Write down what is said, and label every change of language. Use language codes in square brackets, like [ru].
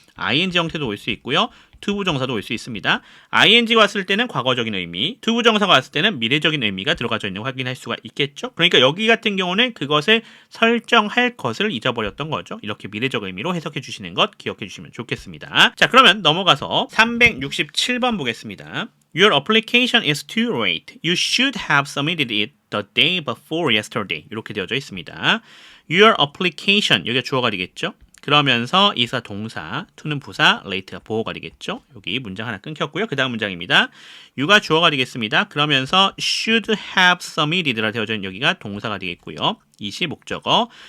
[ko] ing 형태도 올 수 있고요. to 부정사도 올 수 있습니다. ing가 왔을 때는 과거적인 의미, to 부정사가 왔을 때는 미래적인 의미가 들어가져 있는 걸 확인할 수가 있겠죠. 그러니까 여기 같은 경우는 그것을 설정할 것을 잊어버렸던 거죠. 이렇게 미래적 의미로 해석해 주시는 것 기억해 주시면 좋겠습니다. 자, 그러면 넘어가서 367번 보겠습니다. [en] Your application is too late. You should have submitted it the day before yesterday. [ko] 이렇게 되어져 있습니다. [en] Your application, [ko] 여기가 주어가 되겠죠. 그러면서 이사 동사, to는 부사, late가 보호가 되겠죠. 여기 문장 하나 끊겼고요. 그 다음 문장입니다. you가 주어가 되겠습니다. 그러면서 [en] should have submitted [ko] 라 되어져 있는 여기가 동사가 되겠고요. it이 목적어.